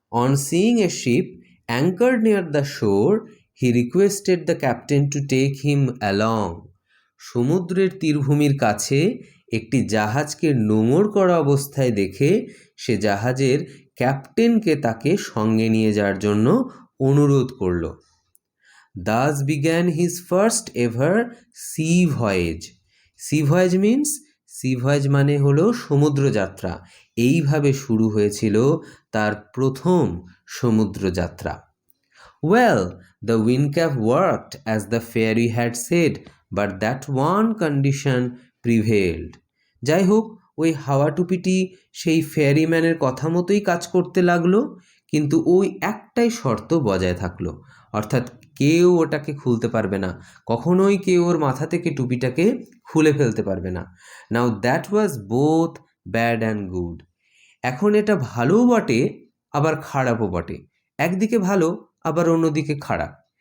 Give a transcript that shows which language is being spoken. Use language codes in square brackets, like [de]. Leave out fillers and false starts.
[en] On seeing a ship anchored near the shore, he requested the captain to take him along. [bn] সমুদ্রের তীরভূমির কাছে একটি জাহাজকে নোঙর করা অবস্থায় দেখে সে জাহাজের ক্যাপ্টেনকে তাকে সঙ্গে নিয়ে যাওয়ার জন্য অনুরোধ করল। [en] Thus began his first ever sea voyage. Sea voyage means [bn] C voice মানে হলো সমুদ্রযাত্রা। এইভাবে শুরু হয়েছিল তার প্রথম সমুদ্রযাত্রা। [en] Well, the windcap worked as the fairy had said, but that one condition prevailed. [bn] যাই হোক, ওই হাওয়া টুপিটি সেই ফেয়ারিম্যানের কথা মতোই কাজ করতে লাগলো, কিন্তু ওই একটাই শর্ত বজায় থাকলো, অর্থাৎ কেউ ওটাকে খুলতে পারবে না, কখনোই কেউ ওর মাথা থেকে টুপিটাকে খুলে ফেলতে পারবে না। [en] Now that was both bad and good. [bn] এখন এটা ভালোও বটে আবার খারাপও বটে, একদিকে ভালো আবার অন্যদিকে খারাপ।